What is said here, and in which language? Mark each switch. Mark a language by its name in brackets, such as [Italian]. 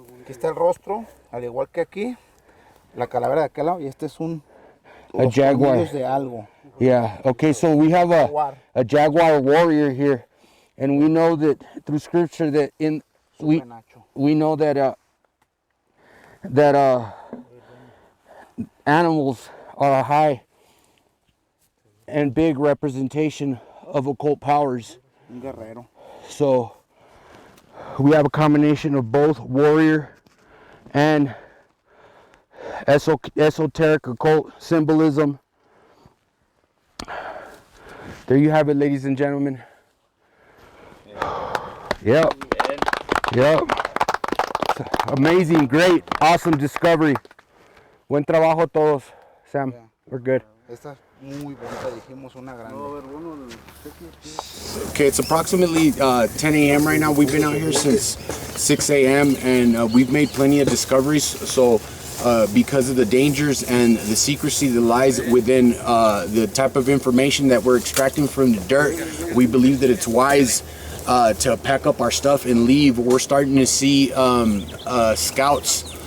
[Spanish] Aquí está el rostro, al igual que aquí. La calavera de aquel lado. Y este es [English] a jaguar. [Spanish] De algo. [English] Yeah. Okay, so we have a jaguar warrior here. And we know that through scripture that we know that animals are a high and big representation of occult powers. [Spanish] Un guerrero. [English] So we have a combination of both warrior and esoteric occult symbolism. There you have it, ladies and gentlemen. Yep. Amazing, great, awesome discovery. [Spanish] Buen trabajo todos, Sam. [English] We're good. [Spanish] Esta es muy bonita, dijimos una grande. [English] Okay, it's approximately 10 a.m. right now. We've been out here since 6 a.m. and we've made plenty of discoveries. So because of the dangers and the secrecy that lies within the type of information that we're extracting from the dirt, we believe that it's wise to pack up our stuff and leave. We're starting to see scouts